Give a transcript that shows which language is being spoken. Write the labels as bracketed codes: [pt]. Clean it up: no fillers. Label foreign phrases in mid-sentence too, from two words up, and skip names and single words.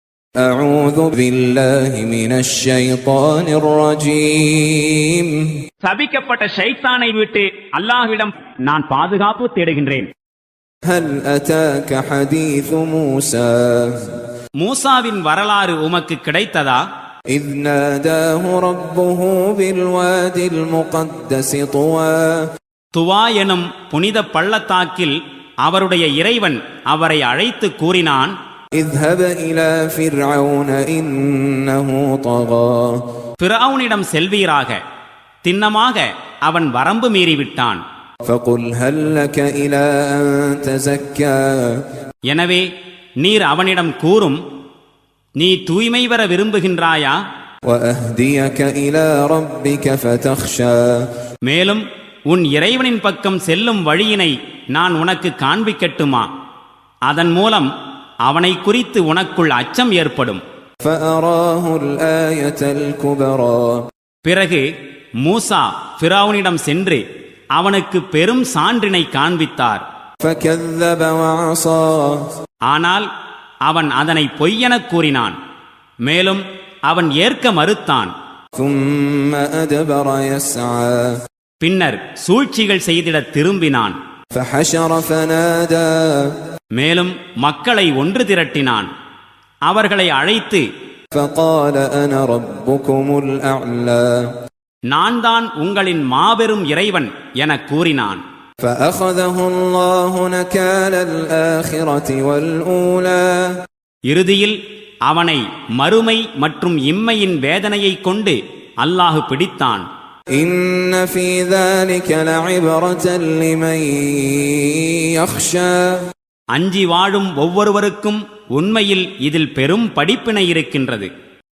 [ar] أعوذ بالله من الشيطان الرجيم. [ta] சபிக்கப்பட்ட ஷைத்தானை விட்டு அல்லாஹ்விடம் நான் பாதுகாப்பு தேடுகின்றேன். [ar] هل أتاك حديث موسى [ta] மூசாவின் வரலாறு உமக்கு கிடைத்ததா? [ar] إذ ناداه ربه بالواد المقدس طوى. [ta] துவா எனும் புனித பள்ளத்தாக்கில் அவருடைய இறைவன் அவரை அழைத்து கூறினான், [ar] اذهب إلى فرعون إنه طغى. [ta] ஃபிரௌனிடம் செல்வீராக, திண்ணமாக அவன் வரம்பு மீறிவிட்டான். [ar] فقل هل لك إلى أن تزكى. [ta] எனவே நீர் அவனிடம் கூறும், நீ தூய்மை வர விரும்புகின்றாயா? [ar] وأهديك إلى ربك فتخشى. [ta] மேலும் உன் இறைவனின் பக்கம் செல்லும் வழியினை நான் உனக்கு காண்பிக்கட்டுமா? அதன் மூலம் அவனை குறித்து உனக்குள் அச்சம் ஏற்படும். [ar] فأراه الآية الكبرى. [ta] பிறகு மூசா ஃபிரௌனிடம் சென்று அவனுக்கு பெரும் சான்றினை காண்பித்தார். [ar] فكذب وعصى. [ta] ஆனால் அவன் அதனை பொய்யெனக் கூறினான். மேலும் அவன் ஏற்க மறுத்தான். [ar] ثم أدبر يسعى. [ta] பின்னர் சூழ்ச்சிகள் செய்திட திரும்பினான். [ar] فحشر فنادى. [ta] மேலும் மக்களை ஒன்று திரட்டினான். அவர்களை அழைத்து, [ar] فقال أنا ربكم الأعلى. [ta] நான் தான் உங்களின் மாபெரும் இறைவன் என கூறினான். [ar] فأخذه الله نكال الآخرة والأولى. [ta] இறுதியில் அவனை மறுமை மற்றும் இம்மையின் வேதனையை கொண்டு அல்லாஹ் பிடித்தான். [ar] إن في ذلك لعبرة لمن يخشى. [ta] அஞ்சி வாழும் ஒவ்வொருவருக்கும் உண்மையில் இதில் பெரும் படிப்பினை இருக்கின்றது.